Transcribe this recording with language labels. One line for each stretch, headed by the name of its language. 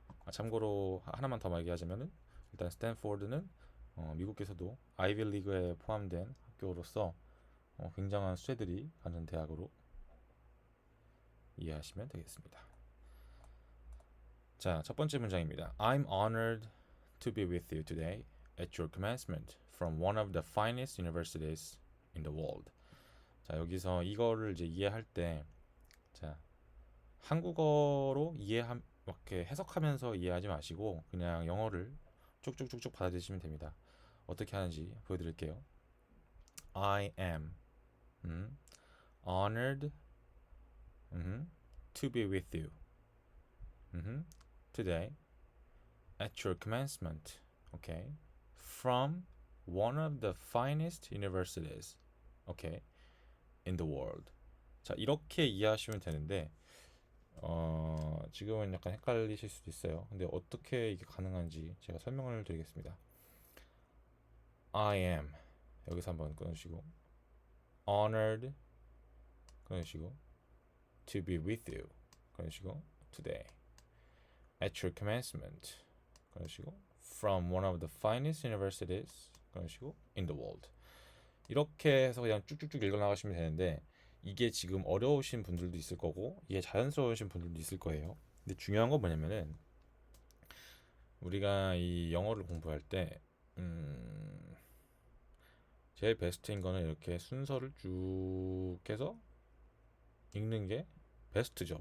Korean: 참고로 하나만 더 얘기하자면은, 일단 스탠포드는 미국에서도 아이비 리그에 포함된 학교로서 굉장한 수재들이 가는 대학으로 이해하시면 되겠습니다. 자, 첫 번째 문장입니다.
English: I'm honored to be with you today at your commencement from one of the finest universities in the world.
Korean: 자, 여기서 이거를 이제 이해할 때, 자, 한국어로 이렇게 해석하면서 이해하지 마시고 그냥 영어를 쭉쭉쭉쭉 받아들이시면 됩니다. 어떻게 하는지 보여드릴게요.
English: I am honored to be with you today at your commencement, okay, from one of the finest universities, okay, in the world.
Korean: 자, 이렇게 이해하시면 되는데 지금은 약간 헷갈리실 수도 있어요. 근데 어떻게 이게 가능한지 제가 설명을 드리겠습니다.
English: I am,
Korean: 여기서 한번 끊으시고,
English: honored
Korean: 끊으시고,
English: to be with you 끊으시고, today at your commencement 끊으시고, from one of the finest universities 끊으시고, in the world.
Korean: 이렇게 해서 그냥 쭉쭉쭉 읽어 나가시면 되는데, 이게 지금 어려우신 분들도 있을 거고 이게 자연스러우신 분들도 있을 거예요. 근데 중요한 건 뭐냐면은, 우리가 이 영어를 공부할 때 제일 베스트인 거는 이렇게 순서를 쭉 해서 읽는 게 베스트죠.